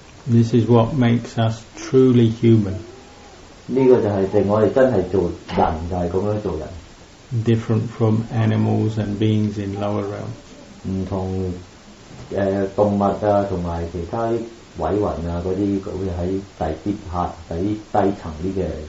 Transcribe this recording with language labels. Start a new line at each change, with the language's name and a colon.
English: This is what makes us truly human.
Cantonese: 呢個就係令我哋真係做人，就係咁樣做人。
English: Different from animals and beings in lower realms.
Cantonese: 唔同動物啊，同埋其他啲鬼魂啊嗰啲，會喺低層啲嘅。